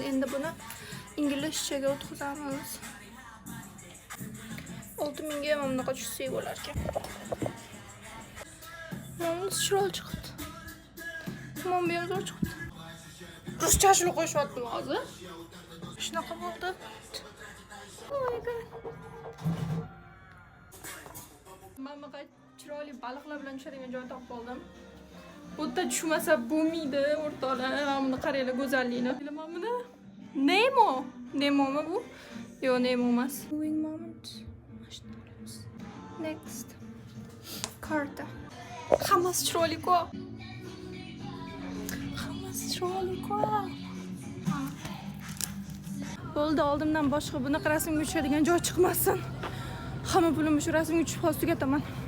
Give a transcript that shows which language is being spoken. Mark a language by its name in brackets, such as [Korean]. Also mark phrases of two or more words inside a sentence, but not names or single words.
[Uzbek] Endi buni inglizchaga o'tkazamiz. 6000 ga ham bunaqa tushsak bo'lar ekan. Mana chiroyli chiqdi. Tamam, bu ham zo'r chiqdi. Ruschasini qo'shyaptim hozir. Shunaqa bo'ldi. [English] Oh my god. [Uzbek] Mana chiroyli baliqlar bilan tushadigan joy topib oldim. Bu yerda tushmasa bo'lmaydi, o'rtoqlar. Mana buni qaranglar go'zallikni. Bilaman buni. Nemomi bu? Yo'q, Nemo emas. [English] Moving moment. Next. [Uzbek] Karta. Hammasi chiroyli-ku. Bo'ldi, oldimdan boshqa bunaqa rasmga tushadigan joy chiqmasin. Hamma pulimni shu rasmga tushib hozir tugataman.